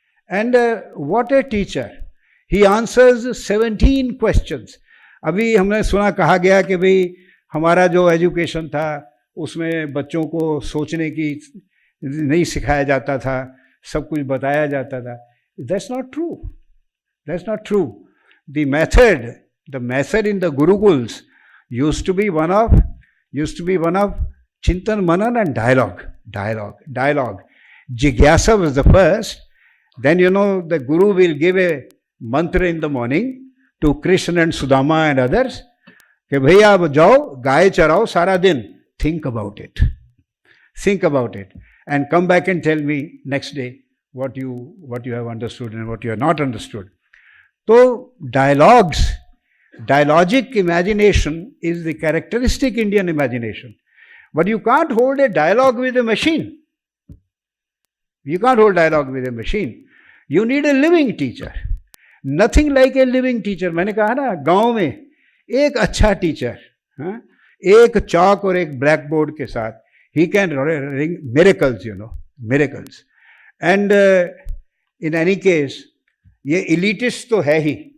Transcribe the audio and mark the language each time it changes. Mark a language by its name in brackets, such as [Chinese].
[English] And what a teacher, he answers 17 questions. [Hindi] अभी हमने सुना, कहा गया कि भाई हमारा जो एजुकेशन था उसमें बच्चों को सोचने की नहीं सिखाया जाता था, सब कुछ बताया जाता था. [English] That's not true. That's not true. The method in the gurukuls used to be one of Chintan Manan and dialogue. Jigyasa was the first. Then the guru will give a mantra in the morning to Krishna and Sudama and others [Hindi] कि भैया अब जाओ गाय चराओ सारा दिन. [English] Think about it and come back and tell me next day what you have understood and what you have not understood. So dialogic imagination is the characteristic Indian imagination. But you can't hold a dialogue with a machine. You need a living teacher. Nothing like a living teacher. [Hindi] मैंने कहा ना, गांव में एक अच्छा teacher, एक चौक और एक ब्लैक बोर्ड के साथ, [English] he can ring miracles. And in any case, ये elitist [Hindi] तो है ही.